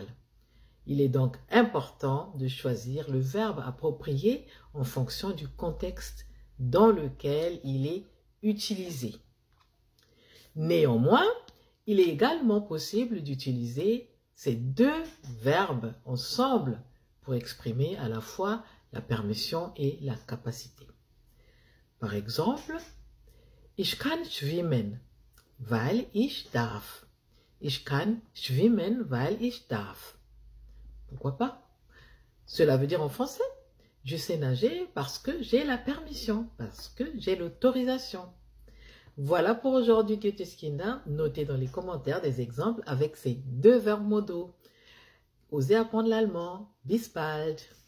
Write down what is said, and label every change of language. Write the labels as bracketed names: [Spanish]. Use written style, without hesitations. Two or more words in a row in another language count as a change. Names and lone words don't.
[French] Il est donc important de choisir le verbe approprié en fonction du contexte dans lequel il est utilisé. Néanmoins, il est également possible d'utiliser ces deux verbes ensemble pour exprimer à la fois la permission et la capacité. Par exemple, [German] ich kann schwimmen, weil ich darf. Ich kann schwimmen, weil ich darf. [French] Pourquoi pas? Cela veut dire en français, je sais nager parce que j'ai la permission, parce que j'ai l'autorisation. Voilà pour aujourd'hui Goetheskinder. Notez dans les commentaires des exemples avec ces deux verbes modaux. Osez apprendre l'allemand. [German] Bis bald!